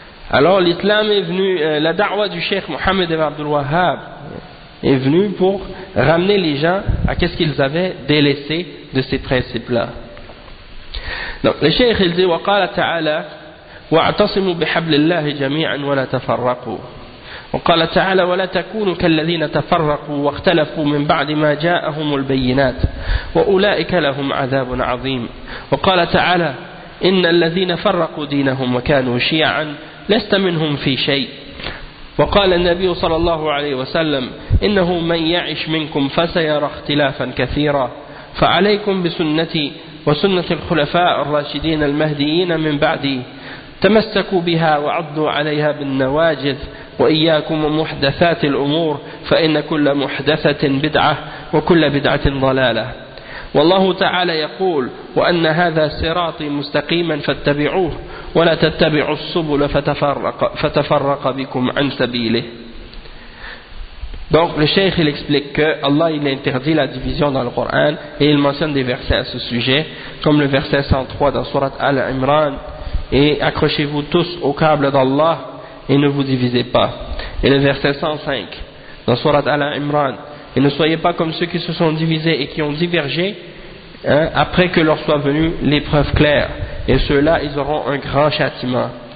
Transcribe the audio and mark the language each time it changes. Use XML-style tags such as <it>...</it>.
<fr>Alors l'islam est venu, la da'wah du Cheikh Mohammed ibn Abdul Wahhab est venue pour ramener les gens à qu'est-ce qu'ils avaient délaissé de ces principes-là. Donc le Cheikh il dit,</fr> <ar>وقال تعالى واعتصموا بحبل الله جميعا ولا تفرقوا. وقال تعالى ولا تكونوا كالذين تفرقوا واختلفوا من بعد ما جاءهم البينات واولئك لهم عذاب عظيم. وقال تعالى ان الذين فرقوا دينهم وكانوا شيعا لست منهم في شيء. وقال النبي صلى الله عليه وسلم انه من يعش منكم فسيرى اختلافا كثيرا، فعليكم بسنتي وسنة الخلفاء الراشدين المهديين من بعدي تمسكوا بها وعضوا عليها بالنواجذ، وإياكم ومحدثات الأمور فإن كل محدثة بدعة وكل بدعة ضلالة. والله تعالى يقول وأن هذا صراطي مستقيما فاتبعوه ولا تتبعوا السبل فتفرق بكم عن سبيله.</ar> <fr>Donc le Cheikh il explique que Allah il interdit la division dans le Coran et il mentionne des versets à ce sujet, comme le verset 103 dans Sourate Al-Imran, et accrochez-vous tous au câble d'Allah et ne vous divisez pas. Et le verset 105 dans Sourate Al-Imran, et ne soyez pas comme ceux qui se sont divisés et qui ont divergé après que leur soit venue l'épreuve claire, et ceux-là ils auront un grand châtiment.</fr>